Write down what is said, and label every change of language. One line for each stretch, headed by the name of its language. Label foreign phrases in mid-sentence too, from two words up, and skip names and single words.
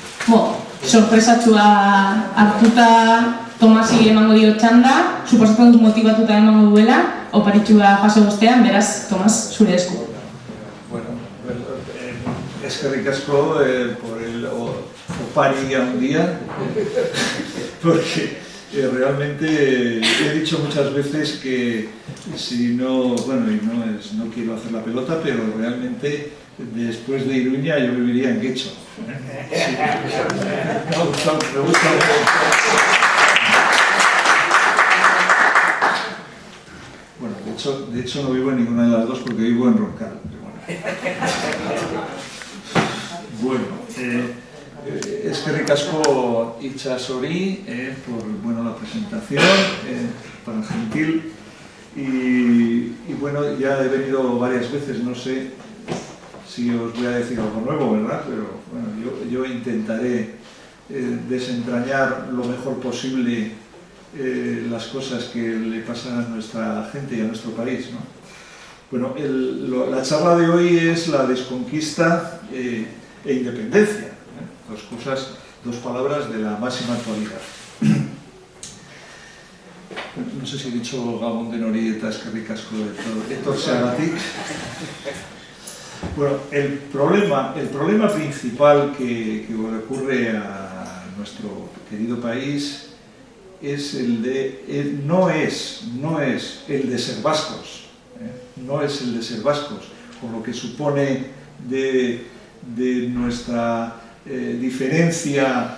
Basque: sorpresatxua hartuta Tomasi emango dio txanda, suposatzen dut motibatuta emango duela, oparitxua jaso ostean, beraz, Tomas, zure esku. Bueno, eskerrik asko
Spanish: por el
Basque: opari handia,
Spanish: porque realmente he dicho muchas veces que si no, bueno, y no quiero hacer la pelota, pero realmente después de Iruña yo viviría en Guecho. Sí. Me gusta. Bueno, de hecho no vivo en ninguna de las dos porque vivo en Roncal. Bueno,
Basque: eskerrik asko Itsasori
Spanish: por la presentación, tan gentil. Y bueno, ya he venido varias veces, no sé si os voy a decir algo nuevo, ¿verdad? Pero bueno, yo intentaré desentrañar lo mejor posible las cosas que le pasan a nuestra gente y a nuestro país, ¿no? Bueno, la charla de hoy es la desconquista e independencia, dos palabras de la máxima actualidad. No sé si he dicho Gabón de Norieta,
Basque: eskerrik asko etortzeagatik.
Spanish: Bueno, el problema principal que ocurre a nuestro querido país es no es el de ser vascos, no es el de ser vascos, con lo que supone de nuestra diferencia